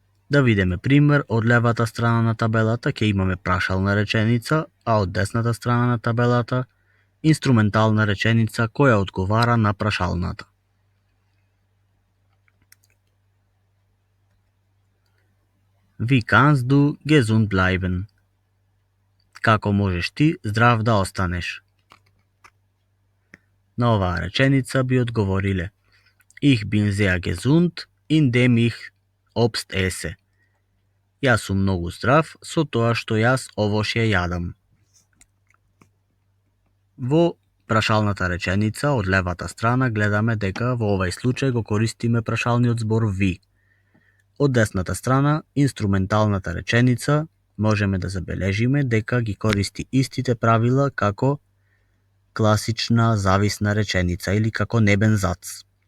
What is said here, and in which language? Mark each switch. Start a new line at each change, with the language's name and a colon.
Macedonian: Да видиме пример, од левата страна на табелата ќе имаме прашална реченица, а од десната страна на табелата инструментална реченица која одговара на прашалната.
German: Wie kannst du gesund bleiben?
Macedonian: Како можеш ти здрав да останеш? На оваа реченица би одговориле
German: Ich bin sehr gesund, indem ich Obst esse.
Macedonian: Јас сум многу здрав со тоа што јас овошје јадам. Во прашалната реченица од левата страна гледаме дека во овај случај го користиме прашалниот збор ви. Од десната страна, инструменталната реченица, можеме да забележиме дека ги користи истите правила како класична зависна реченица или како небен зац.